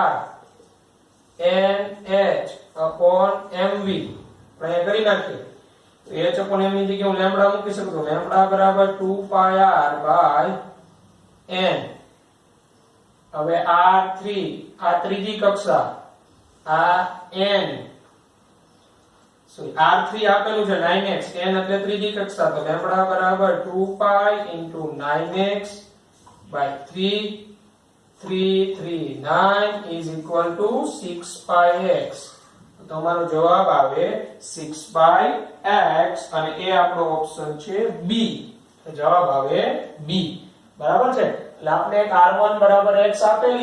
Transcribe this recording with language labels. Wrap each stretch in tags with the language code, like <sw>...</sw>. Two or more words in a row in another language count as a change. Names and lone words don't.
<gu>nh/mv આપણે કરી નાખીએ તો h/m ની જગ્યાએ હું લેમ્બડા મૂકી શકું તો લેમ્બડા બરાબર 2πr by n હવે r3 આ ત્રીજી કક્ષા આ n સોરી r3 આપેલું છે 9x n એટલે ત્રીજી કક્ષા તો લેમ્બડા બરાબર 2π into 9x by 339</gu> <en>is equal to</en> <gu>6πx તો તમારો જવાબ આવે 6πx અને એ આપણો ઓપ્શન છે B જવાબ આવે B બરાબર છે એટલે આપણે એક r1 બરાબર x આપેલી</gu>